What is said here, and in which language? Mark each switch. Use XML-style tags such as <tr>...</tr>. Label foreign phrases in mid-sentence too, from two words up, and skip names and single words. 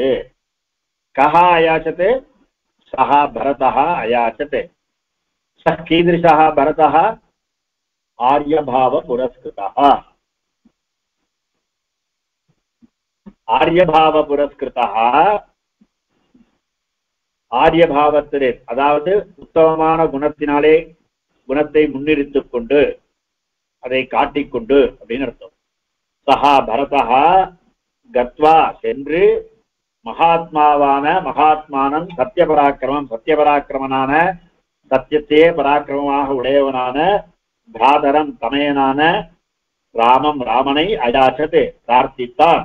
<sa>कः अयाचत्? सः भरतः अयाचत्. सः कीदृशः भरतः? आर्यभाव पुरस्कृतः. आर्यभाव पुरस्कृतः.</sa> <ta>ஆரியபாவத்திலே, அதாவது உத்தமமான குணத்தினாலே குணத்தை முன்னிறுத்திக் கொண்டு அதை காட்டிக்கொண்டு அப்படின்னு அர்த்தம்.</ta> <sa>सः भरतः गत्वा</sa> <ta>சென்று, மகாத்மாவான மகாத்மானம் சத்தியபராக்கிரமம் சத்தியபராக்கிரமனான சத்தியத்தையே பராக்கிரமமாக உடையவனான பிராதரம் தமையனான ராமம் ராமனை அயாச்சது பிரார்த்தித்தான்.</ta>